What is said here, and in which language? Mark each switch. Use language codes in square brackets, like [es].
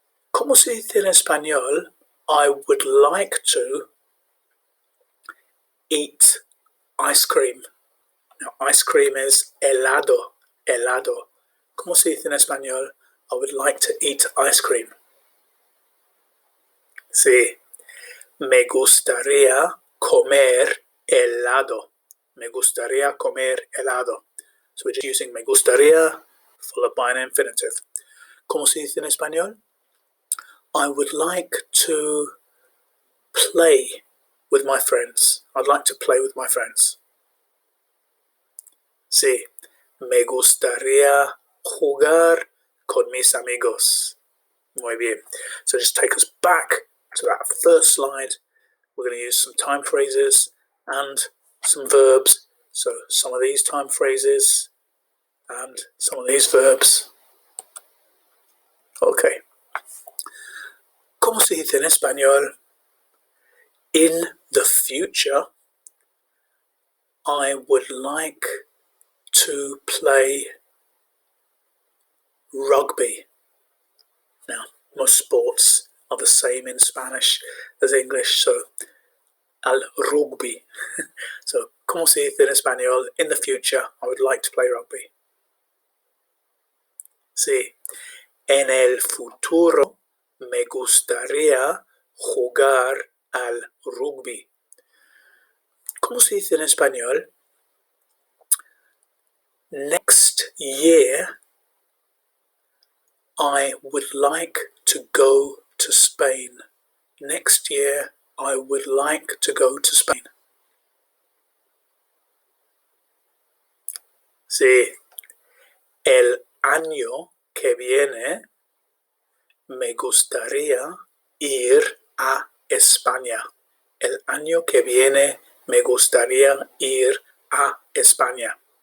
[es] ¿Cómo se dice en español? [en] I would like to eat ice cream. Now, ice cream is helado, helado. [es] ¿Cómo se dice en español? [en] I would like to eat ice cream. [es] Sí, me gustaría comer helado. Me gustaría comer helado. [en] So we're just using [es] me gustaría [en] followed by an infinitive. [es] ¿Cómo se dice en español? [en] I would like to play with my friends. I'd like to play with my friends. [es] Sí, me gustaría jugar con mis amigos. Muy bien. [en] So just take us back to that first slide. We're going to use some time phrases and some verbs. So some of these time phrases and some of these verbs. Okay. [es] ¿Cómo se dice en español? [en] In the future, I would like to play rugby. Now, most sports are the same in Spanish as English, so [es] al rugby. [en] So, [es] ¿cómo se dice en español? [en] In the future, I would like to play rugby. [es] Sí, en el futuro me gustaría jugar al rugby. ¿Cómo se dice en español? [en] Next year, I would like to go to Spain. Next year, I would like to go to Spain. [es] Sí, el año que viene me gustaría ir a España. El año que viene me gustaría ir a España.